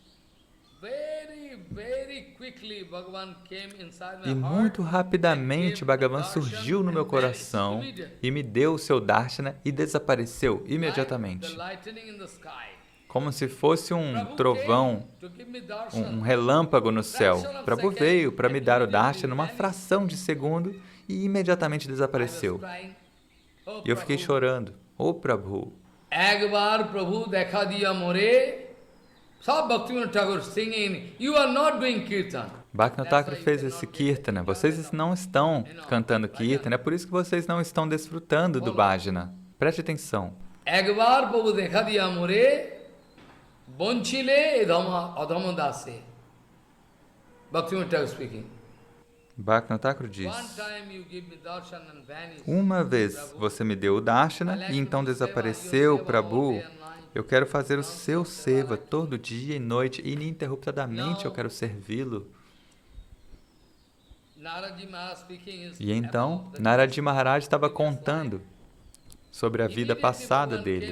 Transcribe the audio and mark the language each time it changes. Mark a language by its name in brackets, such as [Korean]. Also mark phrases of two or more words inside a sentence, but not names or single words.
[Portuguese] E muito rapidamente Bhagavan surgiu no meu coração e me deu o seu darshana e desapareceu imediatamente. Como se fosse um trovão, um relâmpago no céu. Prabhu veio para me dar o darshana numa fração de segundo e imediatamente desapareceu. E eu fiquei chorando. Oh, Prabhu! [Bangla] একবার প্রভু দেখা দিয়া মোরে. [English] Bhaktivinoda Thakur singing, you are not doing kirtan. [Portuguese] Bhaktivinoda Thakur fez esse kirtana. Vocês não estão cantando kirtana, é por isso que vocês não estão desfrutando do bhajana. Preste atenção. [Bangla] একবার প্রভু দেখা দিয়া মোরে, বঞ্চিলে অধম দাসে. [English] Bhaktivinoda Thakur speaking. [Portuguese] Bhaktivinoda Thakur diz: uma vez você me deu o darshana e então desapareceu, Prabhu. Eu quero fazer o seu seva todo dia e noite, ininterruptadamente eu quero servi-lo. E então, Narad Maharaj estava contando sobre a vida passada dele.